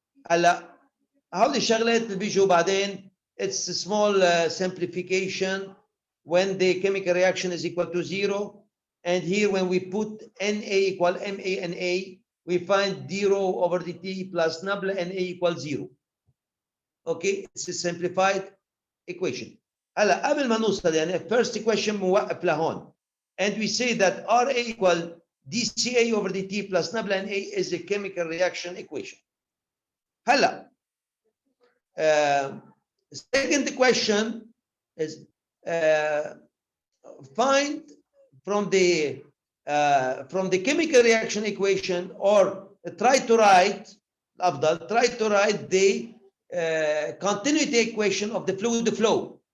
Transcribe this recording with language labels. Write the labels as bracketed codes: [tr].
[ar] هلا هودي الشغلات اللي بيجوا بعدين [en] it's a small simplification when the chemical reaction is equal to 0, and here when we put Na equal MaNA, we find 0 over dt plus nabla Na equals 0. Okay, it's a simplified equation. [ar] هلا قبل ما نوصل يعني [en] first equation [ar] موقف لهون. [en] And we say that RA equal dCA over dt plus nabla A is a chemical reaction equation. هلا second question is find from the chemical reaction equation, or try to write the continuity equation of the fluid flow.